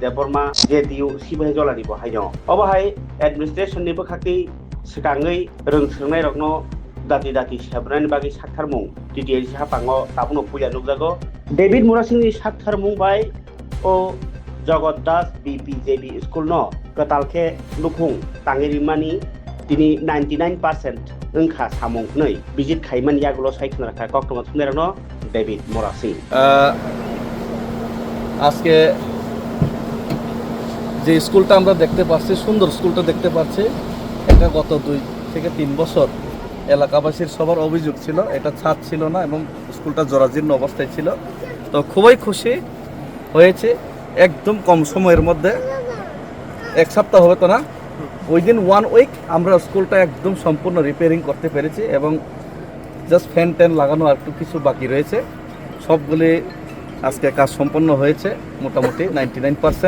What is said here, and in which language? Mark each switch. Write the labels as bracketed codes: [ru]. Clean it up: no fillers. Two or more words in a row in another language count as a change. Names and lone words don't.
[trp] देबबर्मा जेडीयू सिबाय जलानि बहायनो अबहाय एडमिनिस्ट्रेशननि बखाखै सिगाङै रोंसोंनाय रगनो दाति दाति सेबनायनि बागै साक्षारमुं डिडिएस हापाङो ताबुनो पुया नुजागो डेविड मोरासिंनि साक्षारमुं बाय ओ जगतदास बीपीजेबी स्कूल न कतालखे लुखुं ताङिरिमानि दिनै 99% ओंखा सामुं नै बिजित खायमान यागुलो सायखना राखा कक्टमा थुनेरनो डेविड मोरासिं [bn] আজকে যে স্কুলটা আমরা দেখতে পাচ্ছি সুন্দর স্কুলটা দেখতে পাচ্ছি এটা গত 2 থেকে 3 বছর এলাকাবাসীর সবার অভিযোগ ছিল এটা ছাদ ছিল না এবং স্কুলটা জরাজীর্ণ অবস্থায় ছিল তো খুবই খুশি হয়েছে একদম কম সময়ের মধ্যে এক সপ্তাহ হবে তো না [en] within 1 week [bn] আমরা স্কুলটা একদম সম্পূর্ণ রিপেয়ারিং করতে পেরেছি এবং [en] just fan [bn] ট্যান লাগানো আর একটু কিছু বাকি রয়েছে সবগুলি আজকে কাজ সম্পন্ন হয়েছে মোটামুটি 99%।